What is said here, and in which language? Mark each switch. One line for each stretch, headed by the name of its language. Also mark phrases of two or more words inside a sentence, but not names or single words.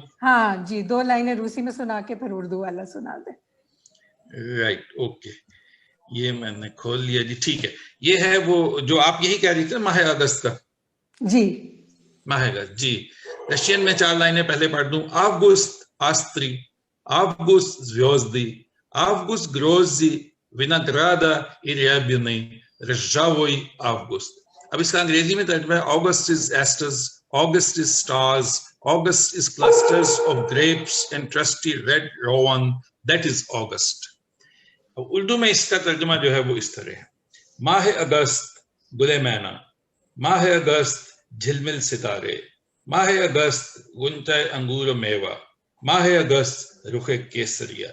Urdu: ہاں جی, 2 لائنیں روسی میں سنا کے پھر اردو والا سنا دیں.
English: Right, okay.
Urdu: یہ میں نے کھول لیا جی, ٹھیک ہے. یہ ہے وہ جو آپ یہی کہہ رہی تھے ماہ اگست کا. جی ماہ اگست. جی رشین میں 4 لائنیں پہلے پڑھ دوں.
Russian: Август астры, август звёзды, август грозди винограда и рябины ржавой август.
Urdu: اب اس کا انگریزی میں ترجمہ ہے
English: August is asters, August is stars, August is clusters of grapes and rusty red rowan, that is August.
Urdu: اردو میں اس کا ترجمہ جو ہے وہ اس طرح ہے. ماہ اگست گل مینا, ماہ اگست جھلمل ستارے، ماہ اگست غنچہ انگور و میوہ، ماہ اگست رخ کیسریا،